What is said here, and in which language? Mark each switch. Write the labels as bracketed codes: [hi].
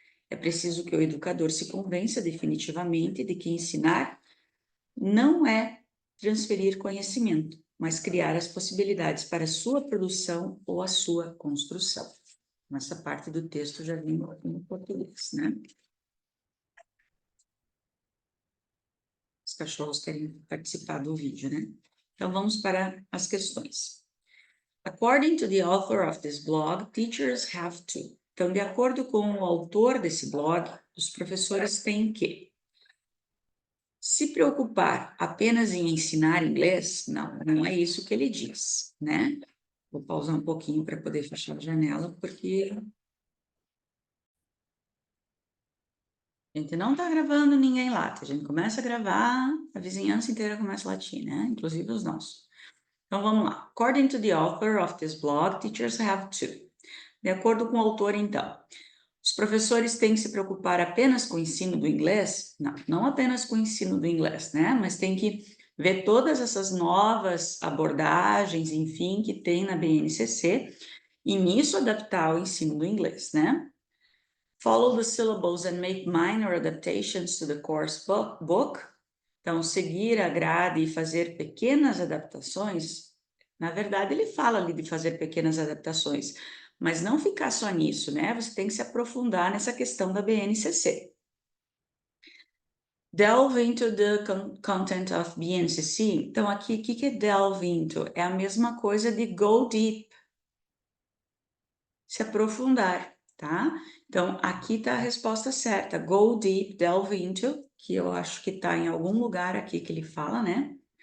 [pt] É preciso que o educador se convença definitivamente de que ensinar não é transferir conhecimento, mas criar as possibilidades para a sua produção ou a sua construção. Essa parte do texto já vem em português, né? Os cachorros querem participar do vídeo, né? Então, vamos para as questões. [en] According to the author of this blog, teachers have to. [pt] Então, de acordo com o autor desse blog, os professores têm que se preocupar apenas em ensinar inglês. Não é isso que ele diz, né? Vou pausar um pouquinho para poder fechar a janela, porque a gente não está gravando ninguém late. A gente começa a gravar, a vizinhança inteira começa a latir, né? Inclusive os nossos. Então, vamos lá. [en] According to the author of this blog, teachers have to. [pt] De acordo com o autor, então, os professores têm que se preocupar apenas com o ensino do inglês? Não apenas com o ensino do inglês, né? Mas tem que ver todas essas novas abordagens, enfim, que tem na BNCC e nisso adaptar o ensino do inglês, né? [en] Follow the syllables and make minor adaptations to the course book. [pt] Então, seguir a grade e fazer pequenas adaptações. Na verdade, ele fala ali de fazer pequenas adaptações, mas não ficar só nisso, né? Você tem que se aprofundar nessa questão da BNCC. [en] Delve into the content of BNCC. [pt] Então, aqui, o que é [en] delve into? [pt] É a mesma coisa de [en] go deep. [pt] Se aprofundar, tá? Então, aqui está a resposta certa. [en] Go deep, delve into, [pt] que eu acho que está em algum lugar aqui que ele fala, né?